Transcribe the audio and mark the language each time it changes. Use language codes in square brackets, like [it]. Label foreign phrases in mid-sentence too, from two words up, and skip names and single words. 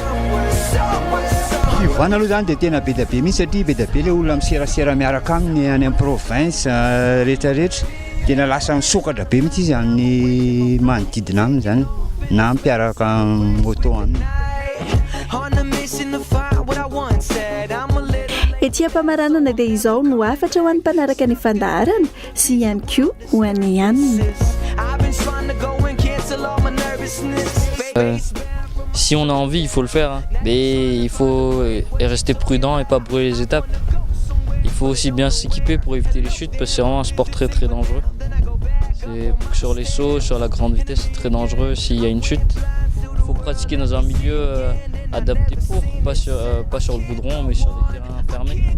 [mg] Fivoana aloha zany dia tena be da be mihitsy satria be da be ilay olona miserasera miaraka aminy any amin'ny province rehetrarehetra tena lasa misokatra be mihitsy izy amin'ny manodidina aminy zany na mpiaraka moto aminy. Ety ampamaranana dia izao no afatra ho an'ny mpanaraka ny fandaharana sy ihany koa ho an'ny anina. [fr] Si on a envie, il faut le faire. Mais il faut rester prudent et pas brûler les étapes. Il faut aussi bien s'équiper pour éviter les chutes parce que c'est vraiment un sport très très dangereux. Sur les sauts, sur la grande vitesse, c'est très dangereux s'il y a une chute. Il faut pratiquer dans un milieu adapté pas sur le goudron mais sur des terrains fermés.